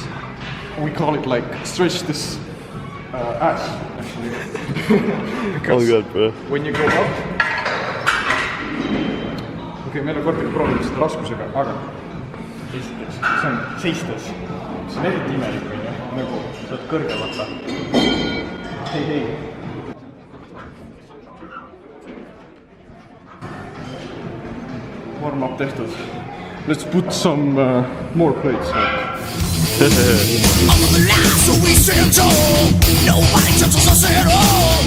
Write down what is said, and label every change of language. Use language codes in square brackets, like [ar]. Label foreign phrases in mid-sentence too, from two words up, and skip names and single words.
[en] We call it like stretch this ass actually. Oh god, bro. When you go up. [et] Okei, meil on kordagi proovinud seda raskusega, aga see on seistes. See on eriti imelik, nagu sa oled kõrge vaata. Hei. [en] Warm up [et] tehtud. [en] Let's put some more plates. All of the lies that we stand tall, nobody touches us at all.